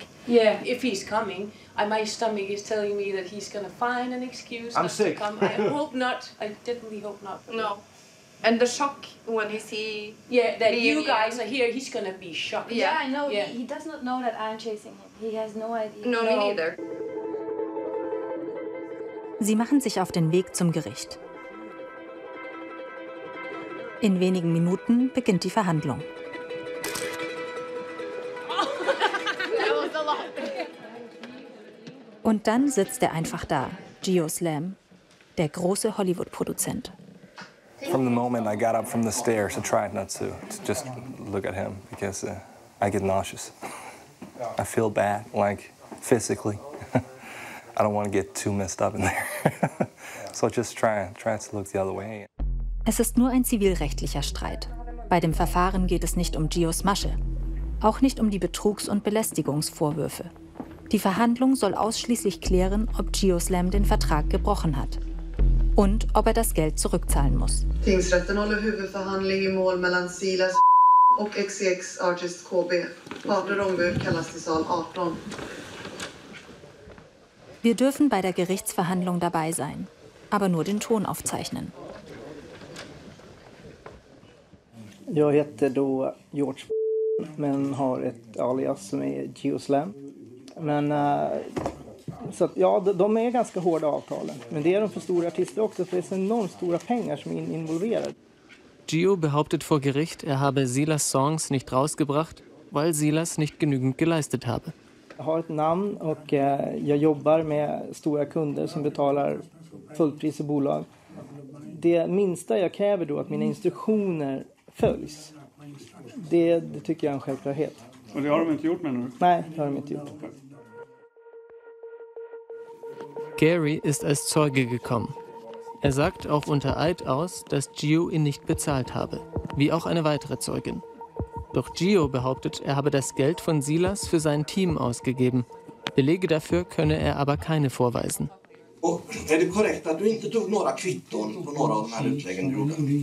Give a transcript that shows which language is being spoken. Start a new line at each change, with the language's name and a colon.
English: Yeah, if he's coming, my stomach is telling me that he's gonna find an excuse I'm not sick. to come. I hope not. I definitely hope not. No. And the shock when he see... Yeah, that you reunion. guys are here, he's gonna be shocked. Yeah, I know. Yeah. He does not know that I'm chasing him. He has no idea. No, me neither.
German: Sie machen sich auf den Weg zum Gericht. In wenigen Minuten beginnt die Verhandlung. Und dann sitzt er einfach da, Geoslam, der große Hollywood-Produzent.
English: From the moment I got up from the stairs, I tried not to just look at him, because I get nauseous. I feel bad, physically. I don't want to get too messed up in there. So just try to look the other way.
German: Es ist nur ein zivilrechtlicher Streit. Bei dem Verfahren geht es nicht um Gios Masche, auch nicht um die Betrugs- und Belästigungsvorwürfe. Die Verhandlung soll ausschließlich klären, ob Geoslam den Vertrag gebrochen hat und ob er das Geld zurückzahlen muss.
Swedish: Tingsrätten håller huvudförhandling i mål mellan Silas och XCX Artist KB. Parter ombud kallas till sal 18.
German: Wir dürfen bei der Gerichtsverhandlung dabei sein, aber nur den Ton aufzeichnen.
Swedish: Jag heter då George, men har ett alias som är Geoslam. Men så att, ja, de är ganska hårda avtalen. Men det är de för stora artister också, för det är så enormt stora pengar som är involverade.
German: Gio behauptet vor Gericht, er habe Silas Songs nicht rausgebracht, weil Silas nicht genügend geleistet habe.
Swedish: Jag har ett namn och jag jobbar med stora kunder som betalar fullpris och bolag. Det minsta jag kräver då att mina instruktioner följs. Det tycker jag är en självklarhet. Och det har de inte gjort, menar du? Nej, det har de inte gjort.
German: Gary ist als Zeuge gekommen. Er sagt auch unter Eid aus, dass Gio ihn nicht bezahlt habe, wie auch eine weitere Zeugin. Doch Gio behauptet, er habe das Geld von Silas für sein Team ausgegeben. Belege dafür könne er aber keine vorweisen.
Swedish: Och är det korrekt att du inte tog några kvitton på några av de här utläggen du gjorde?